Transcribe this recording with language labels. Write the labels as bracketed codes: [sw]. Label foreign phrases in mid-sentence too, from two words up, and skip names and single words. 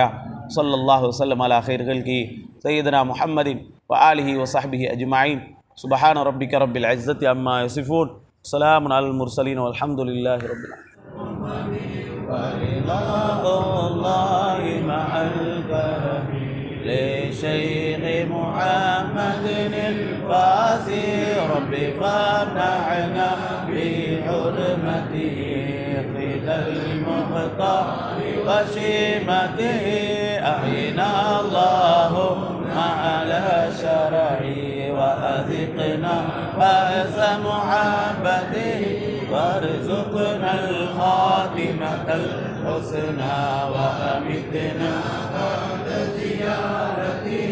[ar] صلى الله وسلم على خير كي سيدنا محمد وآله وصحبه أجمعين. سبحان ربك رب العزة عما يصفون سلام على المرسلين والحمد لله رب العالمين. لشيخ محمد الفاسي رب فامنعنا بحرمته قيد المختار وشيمته. أحينا اللهم على شرعه وأذقنا بأس محبته وارزقنا الخاتمة الحسنى وأمتنا بعد زيارته.